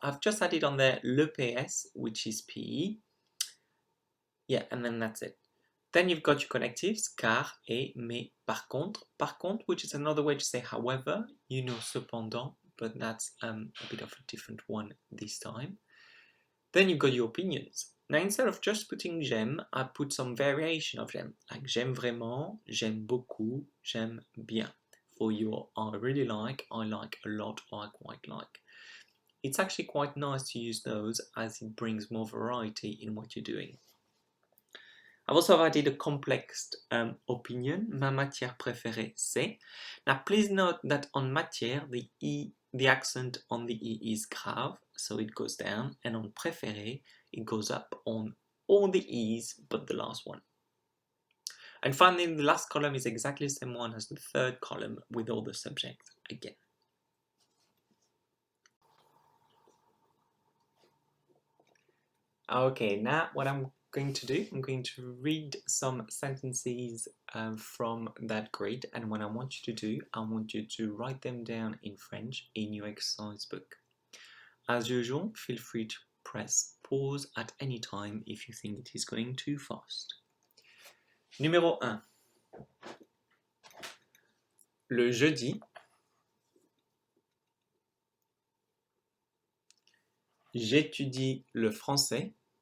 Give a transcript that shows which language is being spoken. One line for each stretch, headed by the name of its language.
English: I've just added on there le PS, which is PE. Yeah, and then that's it. Then you've got your connectives,
French: car, et, mais, par contre. Par contre,
English: which is another way to say however, you know
French: cependant,
English: but that's a bit of a different one this time. Then you've got your opinions. Now, instead of just putting
French: j'aime,
English: I put some variation of j'aime, like
French: j'aime vraiment, j'aime beaucoup, j'aime bien.
English: For your I really like a lot, or I quite like. It's actually quite nice to use those as it brings more variety in what you're doing. I've also added a complex opinion.
French: Ma matière préférée, c'est.
English: Now, please note that on matière, the accent on the E is grave, so it goes down, and on préféré, it goes up on all the E's but the last one. And finally, the last column is exactly the same one as the third column with all the subjects again. Okay, now what I'm going to do, I'm going to read some sentences from that grid, and what I want you to do, I want you to write them down in French in your exercise book. As usual, feel free to press pause at any time if you think it is going too fast.
French: Numéro 1. Le jeudi, j'étudie le français